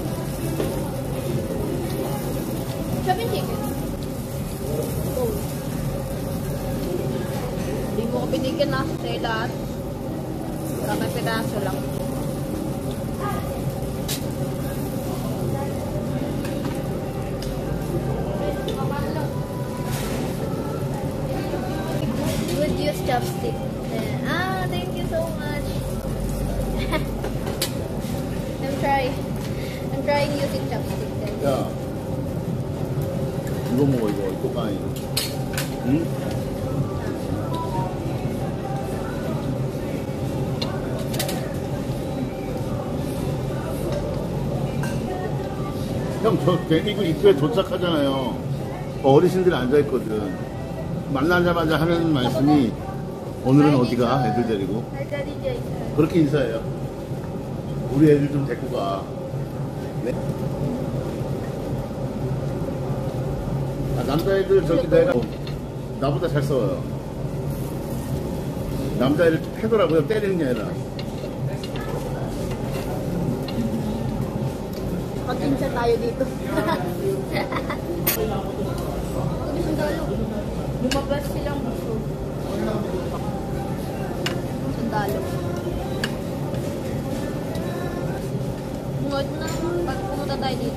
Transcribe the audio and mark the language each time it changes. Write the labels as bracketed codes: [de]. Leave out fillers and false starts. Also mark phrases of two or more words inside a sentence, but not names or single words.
[tl] Sabi chicken. Hindi mo ko binigyan na sa lahat. Kamay piraso lang. [en] Would use chopstick. Thank you so much. I'm trying using chopstick then. [ko] 야, 이거 먹어, 이거 까이. 응? 형, 저 데리고 입구에 도착하잖아요. 어르신들이 앉아있거든. 만나자마자 하는 말씀이 오늘은 어디가? 애들 데리고. 그렇게 인사해요. 우리 애들 좀 데리고 가. 네? 아, 남자애들 저기 내가 나보다 잘 싸워요. 남자애를 패더라고요. 때리는 게 아니라. [tl] Mag-insa tayo dito. Sundalo. Lumabas silang gusto. Sundalo. Ngayon na, pag pumunta tayo dito.